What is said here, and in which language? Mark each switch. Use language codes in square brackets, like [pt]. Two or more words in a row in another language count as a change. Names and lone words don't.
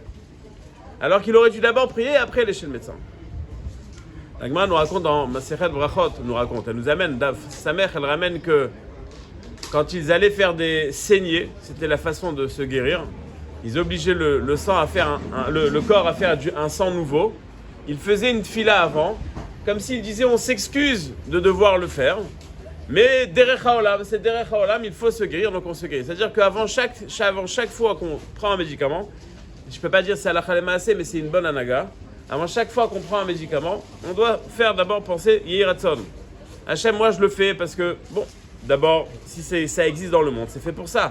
[fr] Alors qu'il aurait dû d'abord prier et après aller chez le médecin. La Gemara nous raconte dans Masechet Brachot, elle nous amène, sa mère, elle ramène que quand ils allaient faire des saignées, c'était la façon de se guérir, ils obligeaient le sang à faire le corps à faire un sang nouveau. Ils faisaient une tfila avant, comme s'ils disaient on s'excuse de devoir le faire, mais [he] דרך העולם, [fr] c'est [he] דרך העולם, [fr] il faut se guérir, donc on se guérit. C'est-à-dire qu'avant chaque fois qu'on prend un médicament, je ne peux pas dire c'est [he] הלכה למעשה, [fr] mais c'est une bonne anaga. Avant chaque fois qu'on prend un médicament, on doit faire d'abord penser [he] יהי רצון. [fr] Hachem, moi je le fais parce que, bon, d'abord, si ça existe dans le monde, c'est fait pour ça.